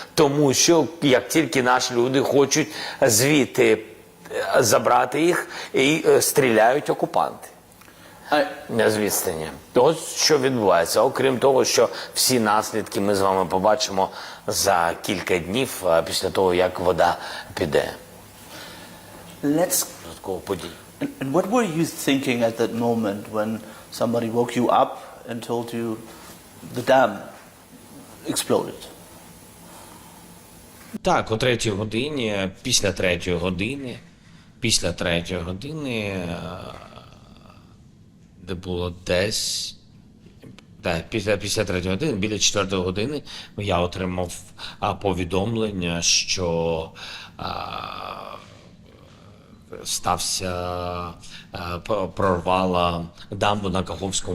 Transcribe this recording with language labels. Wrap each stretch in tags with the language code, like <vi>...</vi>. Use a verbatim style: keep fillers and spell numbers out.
<uk>Тому що, як тільки наші люди хочуть звідти забрати їх, і стріляють окупанти. З відстані. Ось що відбувається. Окрім того, що всі наслідки ми з вами побачимо за кілька днів після того, як вода піде.</uk> <en>Let's... And what were you thinking at that moment when somebody woke you up and told you the dam exploded?</en> <uk>Так, о третій годині, після третьої години, після третьої години... де було десь Так, після п'ятдесят третьої години, біля четвертої години, я отримав а, повідомлення, що а, стався а, п- прорвала дамбу на Каховському</uk>